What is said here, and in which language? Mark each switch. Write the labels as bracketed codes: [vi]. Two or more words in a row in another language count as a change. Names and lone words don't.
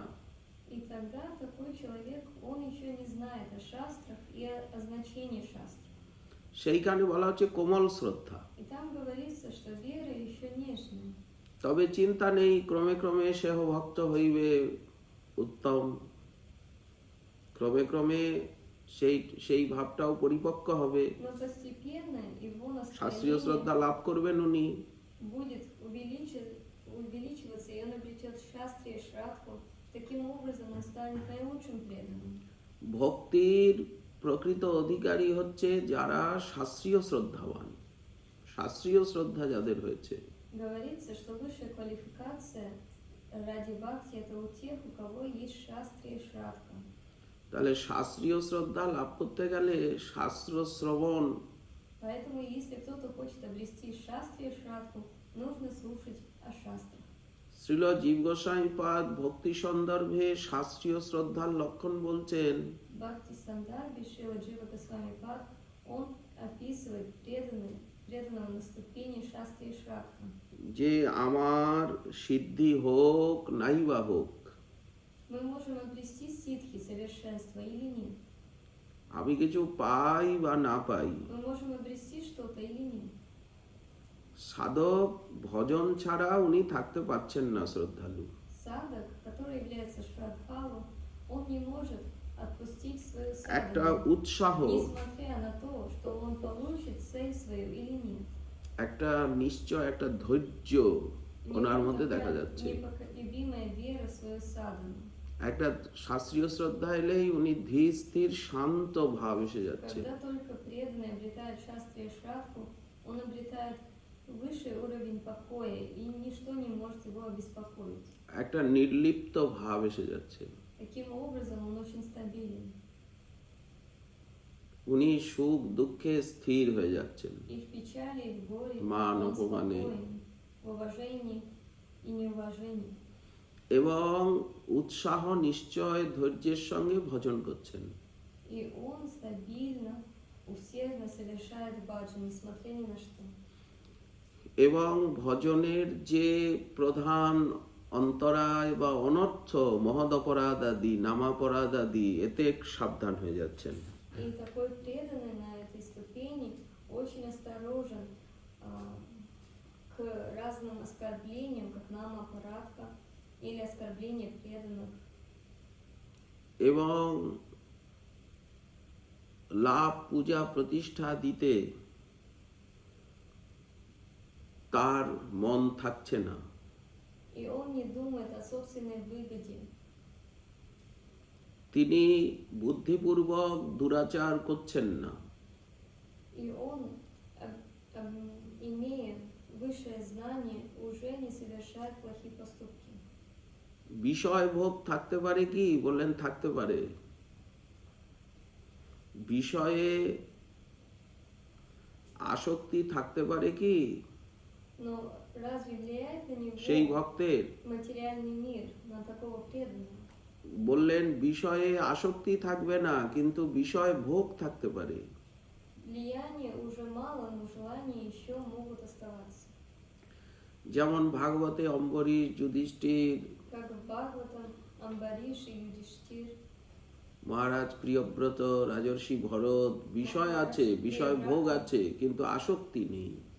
[ru] И тогда такой человек, он еще не знает о шастрах и о значении шастр. [bn] সেইখানে বলা হচ্ছে কোমল শ্রদ্ধা। [ru] И там говорится, что вера еще нежная. [bn] তবে চিন্তা নেই, ক্রমে ক্রমে সেহ ভক্ত হইবে উত্তম। ক্রমে ক্রমে সেই ভাবটাও পরিপক্ক হবে, [ru] Но постепенно его [bn] শাস্ত্রীয় [ru] настроение [bn] শ্রদ্ধা লাভ করবেন উনি। [ru] будет увеличиваться, и он обретет шастри и шрадху. Таким образом, он станет наилучшим преданным. [bn] ভক্তির প্রকৃত অধিকারী হচ্ছে যারা শাস্ত্রীয় শ্রদ্ধাবান, শাস্ত্রীয় শ্রদ্ধা যাদের হয়েছে। [ru] Говорится, что высшая квалификация ради бхакти это у тех, у кого есть шастри и шрадха. [bn] তাহলে শাস্ত্রীয় শ্রদ্ধা লাভ করতে গেলে শাস্ত্র শ্রবণ, [ru] Поэтому, если кто-то хочет обрести шастри и шрадху, нужно слушать о шастрах. [bn] শ্রীল জীব গোস্বামী পাদ ভক্তি সন্দর্ভে শাস্ত্রীয় শ্রদ্ধার লক্ষণ বলছেন, [ru] Бхакти Сандarbхи Шрила Джива Госвами Пад, он описывает преданного на ступени шастри и шрадха. [bn] যে আমার সিদ্ধি হোক নাই বা হোক, [ru] Мы можем обрести ситхи, совершенство или нет. [bn] আমি কিছু পাই বা না পাই, [ru] Мы можем обрести что-то или нет. [bn] সাধক ভজন ছাড়া উনি থাকতে পারছেন না শ্রদ্ধালু। [ru] Садак, который является шрадхалом, он не может отпустить свою [bn] একটা [ru] садану, [bn] উৎসাহ, [ru] несмотря на то, что он получит цель свою или нет. [bn] একটা নিশ্চয়, একটা ধৈর্য ওনার মধ্যে দেখা যাচ্ছে। [ru] Непоколебимая вера в свою садану. [bn] একটা শাস্ত্রীয় শ্রদ্ধা এলেই উনি ধীর স্থির শান্ত ভাব এসে যাচ্ছে। [ru] Когда только преданный обретает шастри и шрадху, он обретает высший уровень покоя, и ничто не может его обеспокоить. [bn] একটা নির্লিপ্ত ভাব এসে যাচ্ছে। [ru] Таким образом, он очень стабилен. [bn] উনি সুখ দুঃখে স্থির হয়ে যাচ্ছেন, [ru] И в печали, и в горе [bn] মান [ru] он [bn] অপমানে, [ru] спокоен, в уважении и неуважении. [bn] এবং উৎসাহ নিশ্চয় ধৈর্যের সঙ্গে ভজন করছেন। [ru] И он стабильно, усердно совершает баджан, несмотря ни на что. [bn] এবং ভজনের যে প্রধান অন্তরায় বা অনর্থ, মহদ অপরাধ আদি, নামাপরাধ আদি, এতে সাবধান হয়ে যাচ্ছেন। [ru] И такой преданный на этой ступени очень осторожен к разным оскорблениям, как намапарадха или оскорбления преданных. [bn] এবং লাভ পূজা প্রতিষ্ঠা দিতে তার মন থাকছে না। [ru] И он не думает о собственной выгоде. [bn] তিনি বুদ্ধিপূর্বক দুরাচার করছেন না। [ru] И он, имея высшее знание, уже не совершает плохие поступки. [bn] বিষয় ভোগ থাকতে পারে কি? বললেন থাকতে পারে। বিষয়ে আসক্তি থাকতে পারে কি [ru] Но разве влияет на [bn] সেই [ru] него [bn] ভক্তের? [ru] материальный мир, на такого преданного? [bn] বললেন বিষয়ে আসক্তি থাকবে না, কিন্তু বিষয় ভোগ থাকতে পারে। [ru] Влияния уже мало, но желания еще могут оставаться. [bn] যেমন ভাগবতে অম্বরীশ, যুধিষ্ঠির, [ru] Как в Бхагаватам, Амбариш и Юдиштир. [bn] মহারাজ প্রিয়ব্রত, রাজর্ষি ভরত, বিষয় আছে, বিষয় ভোগ আছে, কিন্তু আসক্তি নেই।